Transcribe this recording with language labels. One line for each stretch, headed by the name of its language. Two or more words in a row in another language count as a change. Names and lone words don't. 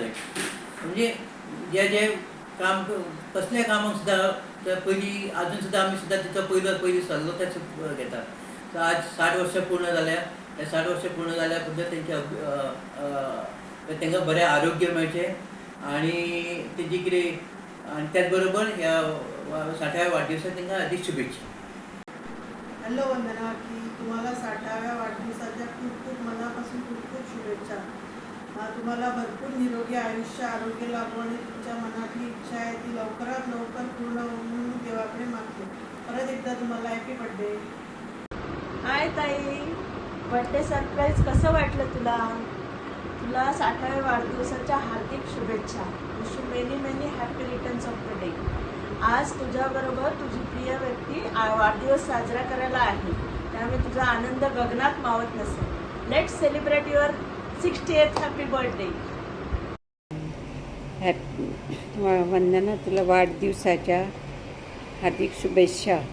Konkani: म्हणजे जे काम कसलें कामाक सुद्दां पयलीं अजून सुद्दां आमी सुद्दां तिचो पयली सल्लो तेच घेतात. सो आज 60 वर्सां पूर्ण जाल्या. हे 60 वर्सां पूर्ण जाल्या बद्दल तांकां बरें आरोग्य मेळचें आनी तेजी कितें आनी त्याच बरोबर ह्या 60व्या वाडदिवसाक तांकां हार्दिक शुभेच्छा.
Marathi: हॅलो वंदना, की तुम्हाला 60व्या वाढदिवसाच्या खूप खूप मनापासून खूप खूप शुभेच्छा. तुम्हाला भरपूर निरोगी आयुष्य, आरोग्य लाभो आणि तुमच्या मनातली इच्छा आहे ती लवकरात लवकर पूर्ण होऊन म्हणून देवाकडे मागते. परत एकदा तुम्हाला
English: happy birthday.
Marathi: हाय ताई,
English: birthday surprise
Marathi: कसं वाटलं तुला? तुला 60व्या वाढदिवसाच्या हार्दिक शुभेच्छा.
English: Wish you many many happy returns of the day.
Marathi: आज तुझ्याबरोबर तुझी प्रिय व्यक्ती वाढदिवस साजरा करायला आहे, त्यामुळे तुझा आनंद गगनात मावत नसेल.
English: Let's celebrate your 60th happy birthday.
Marathi: वंदना, तुला वाढदिवसाच्या हार्दिक शुभेच्छा.